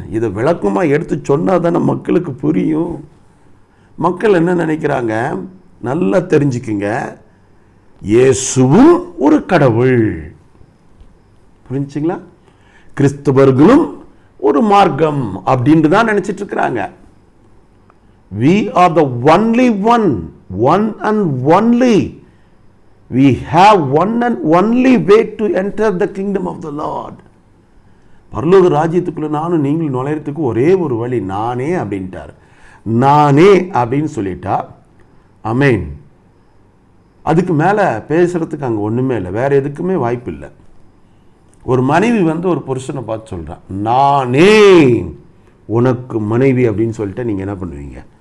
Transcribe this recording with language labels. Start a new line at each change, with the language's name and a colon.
Tamil: இதை விளக்கமாக எடுத்து சொன்னால் தானே மக்களுக்கு புரியும். மக்கள் என்ன நினைக்கிறாங்க? நல்லா தெரிஞ்சுக்குங்க, இயேசுவும் ஒரு கடவுள். புரிஞ்சுங்களா? கிறிஸ்தவர்களும் ஒரு மார்க்கம் அப்படின்ட்டு தான் நினைச்சிட்டு இருக்கிறாங்க.
English: We are the only one and only. We have one and only way to enter the kingdom of the Lord.
Tamil: பரலோக ராஜ்யத்துக்குள்ள நானும் நீங்களும் நுழையறதுக்கு ஒரே ஒரு வழி, நானே அப்படின்ட்டார். நானே அப்படின்னு சொல்லிட்டா ஆமென். அதுக்கு மேலே பேசுறதுக்கு அங்கே ஒன்றுமே இல்லை, வேற எதுக்குமே வாய்ப்பு இல்லை. ஒரு மனைவி ஒரு புருஷனை பார்த்து சொல்கிறான், நானே உனக்கு மனைவி அப்படின்னு சொல்லிட்டு நீங்கள் என்ன பண்ணுவீங்க?